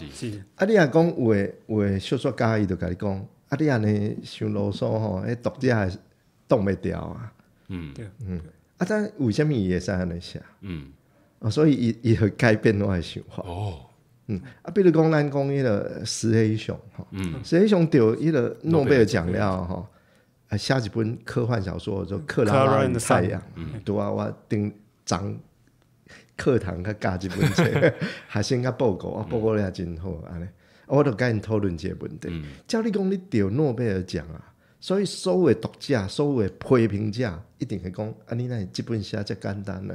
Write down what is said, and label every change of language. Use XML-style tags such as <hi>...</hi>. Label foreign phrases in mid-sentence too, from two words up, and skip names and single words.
<nan>你若讲有诶小说家，伊就甲你讲，你安尼伤啰嗦吼，迄读者会挡袂牢啊。但为虾米伊会使安尼写？所以伊会改变我诶想法。比如讲咱讲迄个石黑熊吼，石黑熊得迄个诺贝尔奖了吼，写一本科幻小说叫《克拉拉与太阳》，拄啊，我顶昨课堂较教即本册，学生较报告，报告了真好安尼。我就甲因讨论即个问题。照你讲，你得诺贝尔奖啊， 所以所有的读者、所有的批评者一定会讲：啊，你哪这本写遮简单呢？</nan>